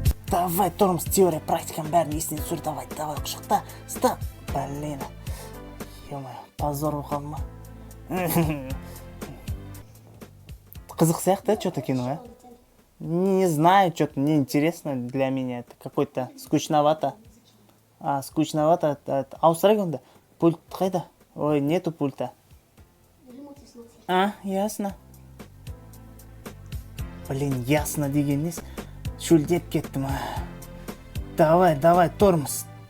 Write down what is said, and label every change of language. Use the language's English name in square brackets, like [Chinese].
[Russian] Давай, [Kazakh] Тормс, теория, практиканың бәрін есінен түсір, давай, құшықта, [Russian] стоп. Блин, ё-моё, позор [Kazakh] оқалма. Қызық сияқты, [Russian] что-то кино, [Kazakh] а? [Russian] Не знаю, что-то неинтересно для меня, это какой-то скучновато. Скучновато, [Kazakh] ауыстырайық онда. Пульт қайда? [Russian] Ой, нету пульта. Ясно. Блин, [Kazakh] ясно деген нес. Шөлдеп кеттім. [Russian] Давай, [Kazakh] Тормс.